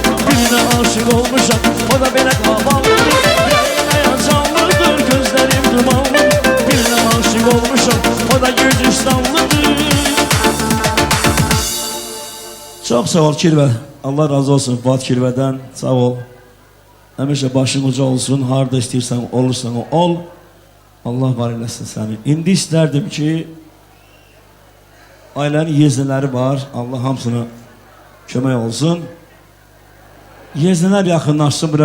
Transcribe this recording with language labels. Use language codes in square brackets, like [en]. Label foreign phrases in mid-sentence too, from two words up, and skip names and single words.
[az] Birine aşık olmuşam, o da bana havalıdır. Yüreğime yacanlıdır, gözlerim dumanlıdır. Birine aşık olmuşam, o da Gürcistanlıdır. Çok sağ ol Kirvə. Allah razı olsun Fuat Kirvədən. Sağ ol. Həmişə başın uca olsun. Harda istəyirsən olursan ol. Allah var eləsin səni. İndi istərdim ki, ailənin yeznələri var. Allah hamısına kömək olsun. Yeznələr yaxınlaşsın bura.